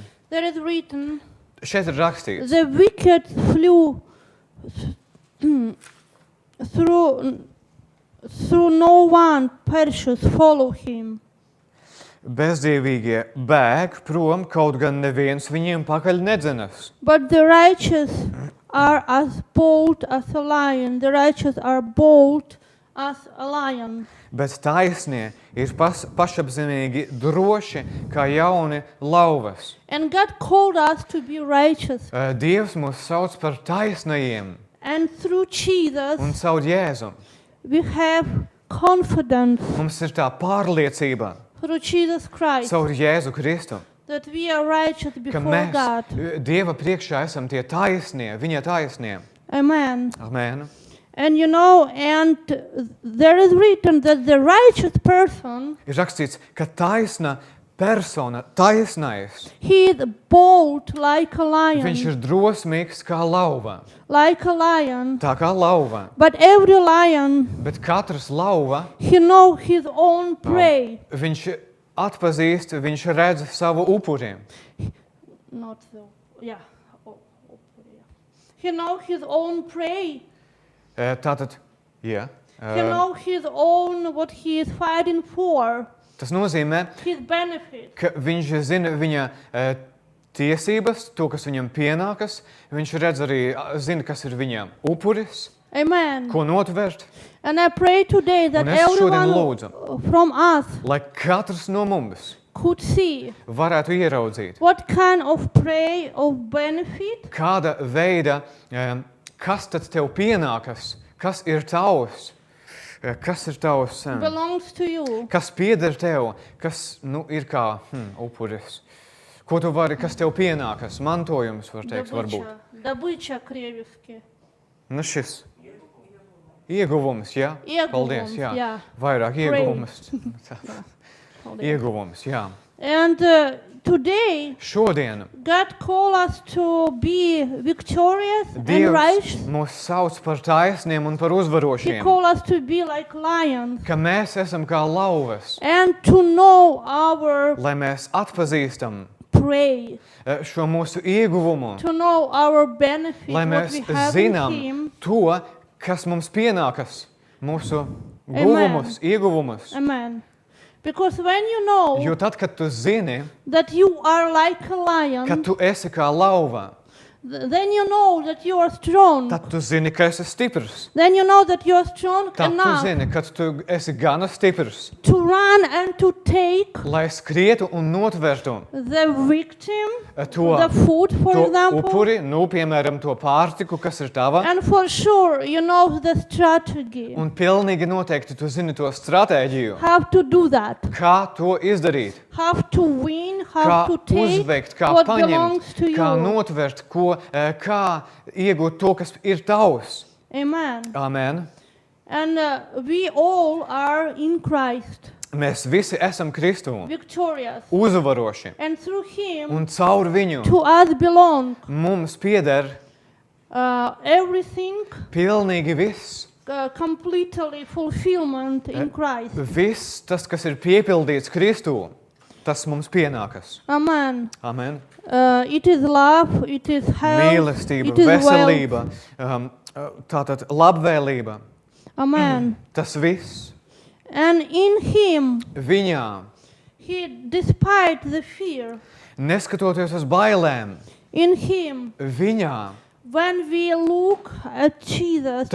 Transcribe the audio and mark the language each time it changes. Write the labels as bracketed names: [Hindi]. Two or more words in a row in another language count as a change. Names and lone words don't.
[English] there is written, [Latvian] Šeit ir rakstīts, [English] the wicked flew through no one perishes follow him. [Latvian] bezdīvīgie bēg prom, kaut gan neviens viņiem pakaļ nedzenas. [English] But the righteous are as bold as a lion. The righteous are bold as a lion. [Latvian] Bet taisnie ir pašapzinīgi droši kā jauni lauvas. [English] And God called us to be righteous. [Latvian] Dievs mūs sauc par taisnajiem [English] And through Jesus, [Latvian] un caur Jēzu. [English] we have confidence [Latvian] Mums ir tā pārliecība [English] through Jesus Christ [Latvian] caur Jēzu Kristu, [English] that we are righteous [Latvian] ka [English] before [Latvian] mēs [English] God. [Latvian] Dieva priekšā esam tie taisnie, viņa taisnie. [English] Amen. [Latvian] Amen. [English] And and there is written that the righteous person, [Latvian] Ir rakstīts, ka taisna persona, taisnais, [English] he is bold like a [Latvian] viņš [English] lion, [Latvian] ir drosmīgs kā lauva. [English] like a lion. [Latvian] Tā kā lauva. [English] But every lion, [Latvian] Bet katrs lauva, [English] he knows his own prey. [Latvian] viņš atpazīst, viņš redz savu upuri. [English] Not the, yeah. He knows his own prey. [Latvian] Tātad, jā. [English] He knows his own, what he is fighting for, [Latvian] Tas nozīmē, [English] his benefit. [Latvian] ka viņš zina viņa tiesības, to, kas viņam pienākas. Viņš redz arī, zina, kas ir viņam upuris, [English] Amen. [Latvian] ko notvērt. [English] And I pray today that [Latvian] Un es šodien [English] everyone [Latvian] lūdzu, [English] from us [Latvian] lai katrs no mums [English] could see [Latvian] varētu ieraudzīt, [English] what kind of prey of benefit [Latvian] kāda veida, kas tad tev pienākas, kas ir tavs, [English] belongs to you. [Latvian] kas pieder tev, kas ir kā upuris. Ko tu vari, kas tev pienākas, mantojums, var teikt, varbūt. [Russian] Добыча кревиски. [Latvian] Nu šis ieguvums, jā? Paldies, jā. Jā. Vairāk [English] Prey. [Latvian] ieguvums. Ieguvums, jā. [English] And today, [Latvian] Šodien [English] God called us to be victorious and [Latvian] Dievs [English] righteous. [Latvian] mūs sauc par taisniem un par [English] He [Latvian] uzvarošiem, [English] called us to be like lions [Latvian] ka mēs esam kā lauvas, [English] and to know our [Latvian] lai mēs atpazīstam [English] prey, [Latvian] šo mūsu ieguvumu, [English] to know our benefit, [Latvian] lai [English] what [Latvian] mēs [English] we have in [Latvian] zinām [English] Him, [Latvian] to, kas mums pienākas, mūsu [English] Amen. [Latvian] guvumus, ieguvumus. [English] Amen. Because when you know [Latvian] Jo tad, kad tu zini, [English] that you are like a lion, [Latvian] ka tu esi kā lauva, [English] then you know that you are strong. [Latvian] tad tu zini, ka esi stiprs. [English] Then you know that you are strong [Latvian] Tad tu [English] enough [Latvian] zini, ka tu esi gana stiprs, [English] to run and to take [Latvian] lai skrietu un notvertu [English] the victim, [Latvian] to, [English] the food, for [Latvian] to [English] example. [Latvian] upuri, piemēram, to pārtiku, kas ir tava. [English] And for sure, you know the strategy. [Latvian] Un pilnīgi noteikti tu zini to stratēģiju, [English] How to do that. [Latvian] kā to izdarīt, [English] How to win, [Latvian] kā [English] how to take [Latvian] uzveikt, kā [English] what [Latvian] paņemt, [English] belongs to [Latvian] kā [English] you. [Latvian] notvert, kā iegūt to, kas ir tavs. [English] Amen. [Latvian] Amen. [English] And we all are in Christ, [Latvian] Mēs visi esam Kristū, [English] victorious. [Latvian] uzvaroši, [English] And through Him, [Latvian] un caur viņu [English] to us belong [Latvian] mums pieder [English] everything, [Latvian] pilnīgi viss. [English] completely fulfillment in Christ. [Latvian] Viss tas, kas ir piepildīts Kristū, tas mums pienākas. [English] Amen. [Latvian] Amen. [English] It is love, it is health, [Latvian] Mīlestība, [English] it is [Latvian] veselība, [English] wealth. [Latvian] tātad labvēlība, [English] Amen. [Latvian] tas viss [English] And in Him, [Latvian] viņā, [English] despite the fear, [Latvian] neskatoties uz bailēm, [English] in Him, [Latvian] viņā, [English] when we look at Jesus,